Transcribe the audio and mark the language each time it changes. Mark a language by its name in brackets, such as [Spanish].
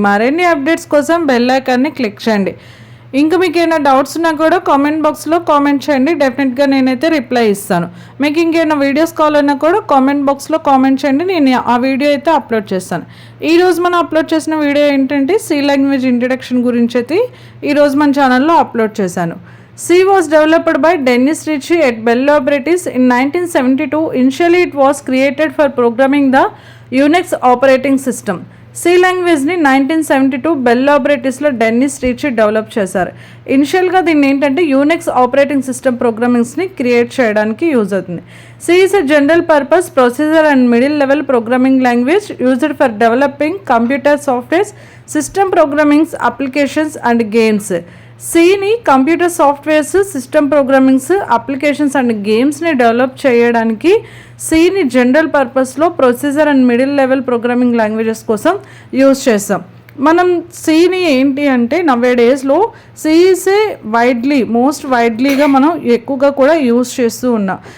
[Telugu] మరిన్ని అప్డేట్స్ కోసం బెల్ ఐకాన్ని క్లిక్ చేయండి. ఇంకా మీకు ఏమైనా డౌట్స్ ఉన్నా కూడా కామెంట్ బాక్స్లో కామెంట్ చేయండి. డెఫినెట్గా నేనైతే రిప్లై ఇస్తాను. మీకు ఇంకేమైనా వీడియోస్ కావాలన్నా కూడా కామెంట్ బాక్స్లో కామెంట్ చేయండి. నేను ఆ వీడియో అయితే అప్లోడ్ చేస్తాను. ఈరోజు మనం అప్లోడ్ చేసిన వీడియో ఏంటంటే సి లాంగ్వేజ్ ఇంట్రడక్షన్ గురించి అయితే ఈరోజు మన ఛానల్లో అప్లోడ్ చేశాను. [English] C was developed by Dennis Ritchie at Bell Laboratories in 1972. Initially, it was created for programming the Unix operating system. [Telugu] C లాంగ్వేజ్ని 1972 bell లాబొరేటరీస్లో Dennis Richie develop చేశారు. ఇనిషియల్గా దీన్ని ఏంటంటే యూనిక్స్ ఆపరేటింగ్ సిస్టమ్ ప్రోగ్రామింగ్స్ని క్రియేట్ చేయడానికి యూజ్ అవుతుంది. [English] C is a general purpose processor and middle level programming language used for developing computer software, system programming, applications and games. [Telugu] సిని computer softwares, system programmings, applications and గేమ్స్ని develop చేయడానికి సిని general పర్పస్లో processor and middle level programming languages కోసం use చేస్తాం. మనం సిని ఏంటి అంటే నవ్వే డేస్లో సిఈసే మోస్ట్ వైడ్లీగా మనం ఎక్కువగా కూడా యూజ్ చేస్తూ ఉన్నాం.